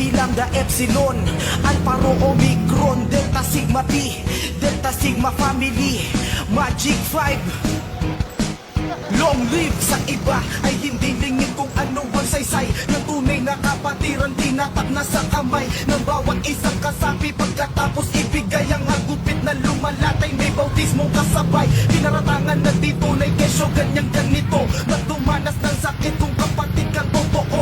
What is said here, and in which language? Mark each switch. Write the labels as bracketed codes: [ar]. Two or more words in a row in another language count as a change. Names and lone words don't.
[tl] Lambda Epsilon, Alpha Rho Omicron, Delta Sigma Pi, Delta Sigma Family, Magic 5. [en] Long live [tl] sa iba ay hindi lingid kung ano ang saysay ng tunay na kapatiran, tinatak na sa kamay ng bawat isang kasapi. Pagkatapos ibigay ang hagupit na lumalatay, may bautismong kasabay. Pinaratangan na dito na kesyo ganyang ganito, magdumanas ng sakit kung kapatid kang totoo.